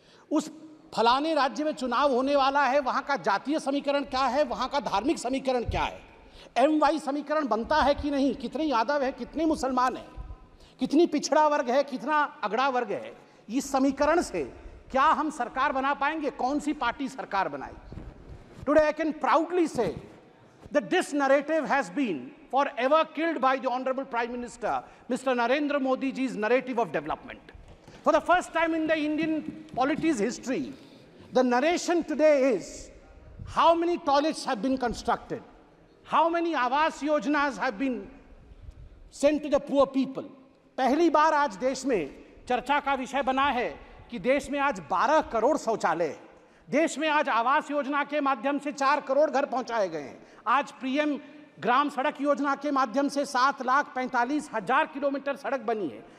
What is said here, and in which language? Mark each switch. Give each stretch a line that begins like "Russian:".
Hindi: उस फलाने राज्य में चुनाव होने वाला है, वहाँ का जातीय समीकरण क्या है, वहाँ का धार्मिक समीकरण क्या है, MY समीकरण बनता है कि नहीं, कितने यादव है, कितने मुसलमान है, कितनी पिछड़ा वर्ग है, कितना अगड़ा वर्ग है। इस समीकरण से क्या हम सरकार बना पाएंगे, कौन सी पार्टी सरकार बनाएगी।
English: Today I can proudly say that this narrative has been forever killed by the Honorable Prime Minister, Mr. Narendra Modi ji's narrative of development. For the first time in the Indian polity's history, the narration today is how many toilets have been constructed, how many Awas Yojanas have been sent to the poor people.
Hindi: पहली बार आज देश में चर्चा का विषय बना है कि देश में आज 12 करोड़ शौचालय हैं। देश में आज आवास योजना के माध्यम से 4 करोड़ घर पहुंचाए गए हैं। आज पीएम ग्राम सड़क योजना के माध्यम से 7,45,000 किलोमीटर सड़क बनी है।